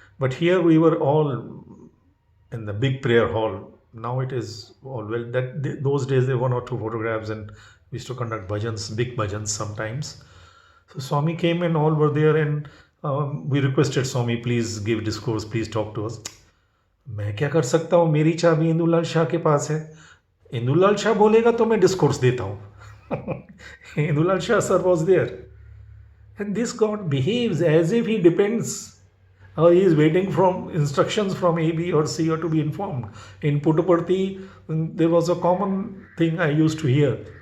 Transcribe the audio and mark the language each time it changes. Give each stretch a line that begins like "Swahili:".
English: But here we were all in the big prayer hall. Now it is all well. Those days there were 1 or 2 photographs and we used to conduct bhajans, big bhajans sometimes. So Swami came and all were there and we requested Swami, please give discourse, please talk to us.
Hindi: मैं क्या कर सकता हूँ, मेरी चाबी इंदुलाल शाह के पास है. इंदुलाल शाह बोलेगा तो मैं डिस्कोर्स देता हूँ.
English: Indulal Shah sir was there. And this God behaves as if he depends or he is waiting from instructions from A, B or C or to be informed. In Puttaparthi, there was a common thing I used to hear.